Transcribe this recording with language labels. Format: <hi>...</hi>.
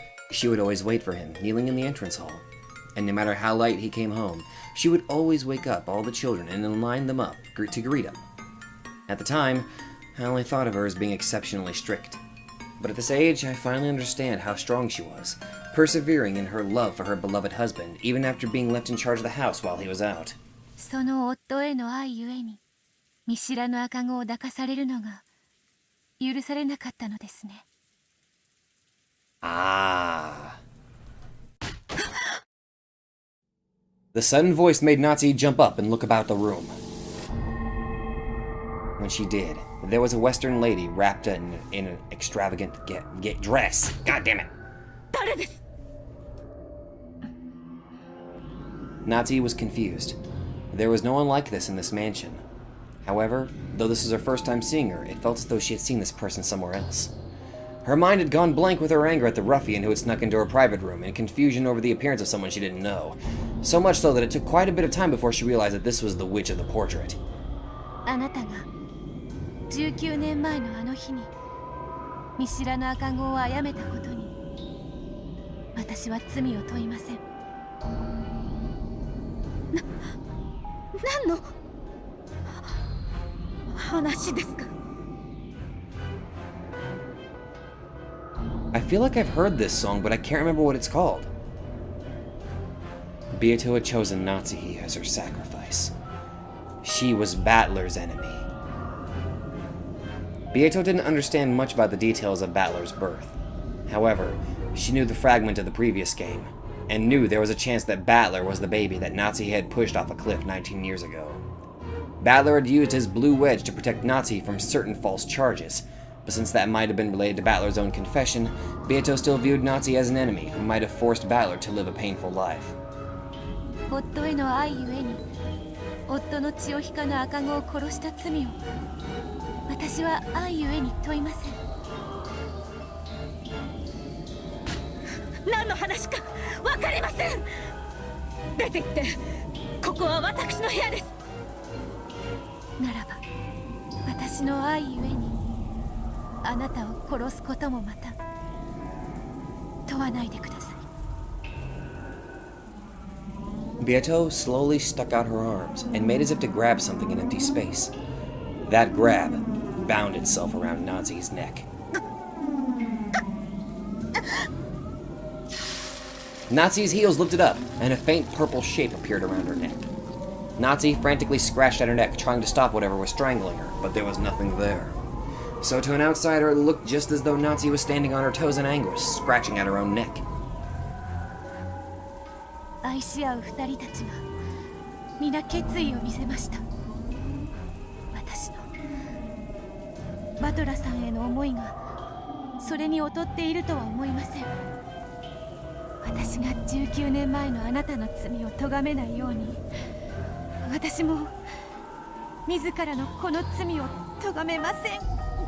<en>She would always wait for him, kneeling in the entrance hall. And no matter how late he came home, she would always wake up all the children and then line them up to greet him. At the time, I only thought of her as being exceptionally strict. But at this age, I finally understand how strong she was, persevering in her love for her beloved husband, even after being left in charge of the house while he was out.</en> <ja>その夫への愛ゆえに見知らぬ赤子を抱かされるのが許されなかったのですね。 Ah.</ja> <en>The sudden voice made Natsuhi jump up and look about the room. When she did, there was a Western lady wrapped in an extravagant dress. God damn it.</en> <ja>誰です？</ja> <en>Natsuhi was confused. There was no one like this in this mansion. However, though this was her first time seeing her, it felt as though she had seen this person somewhere else. Her mind had gone blank with her anger at the ruffian who had snuck into her private room and confusion over the appearance of someone she didn't know. So much so that it took quite a bit of time before she realized that this was the witch of the portrait.</en> <ja>あなたが19年前のあの日に見知らぬ赤子を殺めたことに私は罪を問いません。何の話ですか？</ja> <en>I feel like I've heard this song, but I can't remember what it's called. Beato had chosen Natsuhi as her sacrifice. She was Battler's enemy. Beato didn't understand much about the details of Battler's birth. However, she knew the fragment of the previous game, and knew there was a chance that Battler was the baby that Natsuhi had pushed off a cliff 19 years ago. Battler had used his blue wedge to protect Natsuhi from certain false charges, but since that might have been related to Battler's own confession, Beato still viewed Natsuhi as an enemy who might have forced Battler to live a painful life.</en> <ja>夫への愛ゆえに夫の血を引かぬ赤子を殺した罪を私は愛ゆえに問いません。何の話か分かりません。出て行って、ここは私の部屋です。ならば私の愛ゆえにあなたを殺すこともまた問わないでください。</ja> <en>Beato slowly stuck out her arms and made as if to grab something in empty space. That grab bound itself around Natsuhi's neck. Natsuhi's heels lifted up, and a faint purple shape appeared around her neck. Natsuhi frantically scratched at her neck, trying to stop whatever was strangling her, but there was nothing there. So to an outsider, it looked just as though Natsuhi was standing on her toes in anguish, scratching at her own neck.</en> <ja>愛し合う二人たちが皆決意を見せました。私のバトラさんへの思いがそれに劣っているとは思いません。私が19年前のあなたの罪を咎めないように私も自らのこの罪を咎めません。</ja>